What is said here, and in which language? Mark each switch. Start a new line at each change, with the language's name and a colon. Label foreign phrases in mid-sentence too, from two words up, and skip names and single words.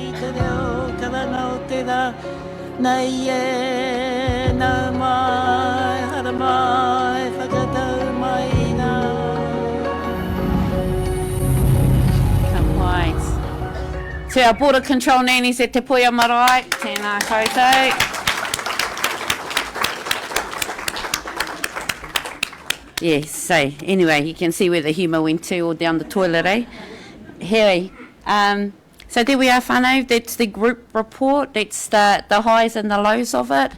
English: To our border control nannies
Māori: e te poia marae, tēnā koutou.
English: Yes, so anyway, you can see where the humour went to, or down the toilet, eh? Here, so there we are, whānau, that's the group report, that's the highs and the lows of it.